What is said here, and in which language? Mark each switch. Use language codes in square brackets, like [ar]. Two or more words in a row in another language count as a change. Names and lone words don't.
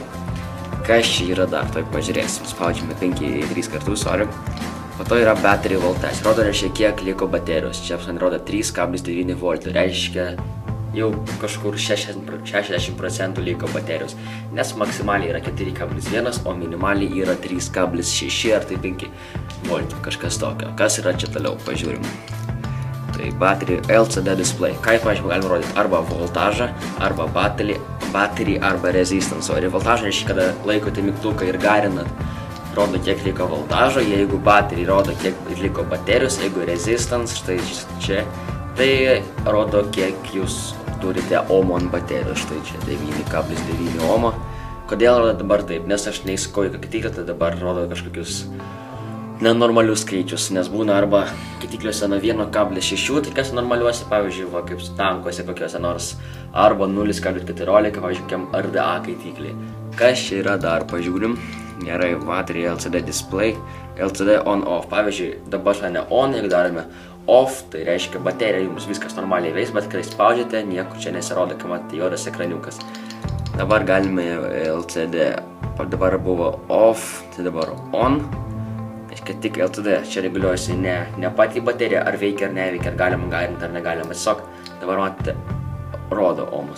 [lt] Kas čia yra dar, tai pažiūrėsim, spaudžiame 3 kartus, po to yra [en] battery voltage, [lt] rodo reiškia kiek liko baterijos, čia rodo 3,9 voltų, reiškia jau kažkur 60% liko baterijos, nes maksimaliai yra 4,1, o minimaliai yra 3,6 ar tai 5 voltų, kažkas tokio. Kas yra čia toliau, pažiūrim. [en] Tai battery LCD display, [lt] kaip pažiūrėjau galime rodyti arba voltažą, arba battery arba resistance. Ir voltažą reiškia, kada laikote mygtuką ir garinat, rodo kiek liko voltažo, jeigu battery rodo kiek liko baterijos, jeigu resistance, štai čia, tai rodo kiek jūs turite ohmų ant baterijos, štai čia 9,9 ohmo. Kodėl rodo dabar taip? Nes aš neįsakau į kitiklę, tai dabar rodo kažkokius nenormalius skaičius, nes būna arba kitikliuose nuo 1,6, tai kas normaliuose, pavyzdžiui, va, kaip tankuose kokiuose nors, arba 0,14, pavyzdžiui, kokiam RDA kaitikliai. Kas čia yra dar, pažiūrim. Gerai, [en] battery LCD display, LCD on off. [lt] Pavyzdžiui, dabar ne on, jeigu darome off, tai reiškia baterija jums viskas normaliai veiks, bet kai spaudžiate, nieko čia nesirodo, kai matėte juodas ekraniukas. Dabar galime LCD, dabar buvo off, tai dabar on. Kad tik LCD, čia reguliuojasi ne patį bateriją, ar veikia ar neveikia, ar galima garinti ar negalima, tiesiog dabar matėte, rodo ohmus.